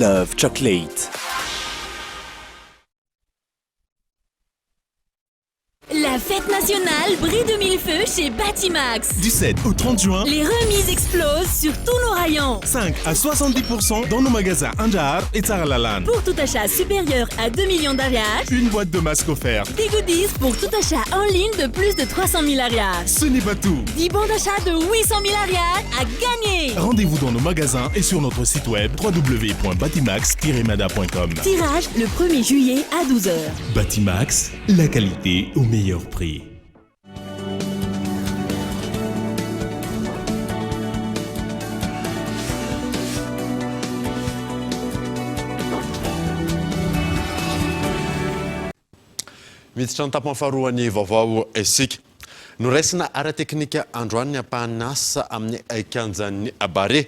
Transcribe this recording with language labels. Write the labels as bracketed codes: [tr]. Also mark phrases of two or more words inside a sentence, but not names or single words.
[en] of chocolate. [fr] La fête nationale brille de mille feux chez Batimax. Du 7 au 30 juin, les remises explosent sur tous nos rayons. 5 à 70% dans nos magasins Andjar et Tsaralalan. Pour tout achat supérieur à 2 millions d'ariages, une boîte de masques offerte. Des goodies pour tout achat en ligne de plus de 300 000 ariages. Ce n'est pas tout. 10 bons d'achat de 800 000 ariages à gagner. Rendez-vous dans nos magasins et sur notre site web www.batimax-mada.com. Tirage le 1er juillet à 12h. Batimax, la qualité au meilleur prix. [mg] miditra ny tapany faharoany vaovao isika noraisina ara-teknika androany ampahany asa amin'ny aikanjan'ny bare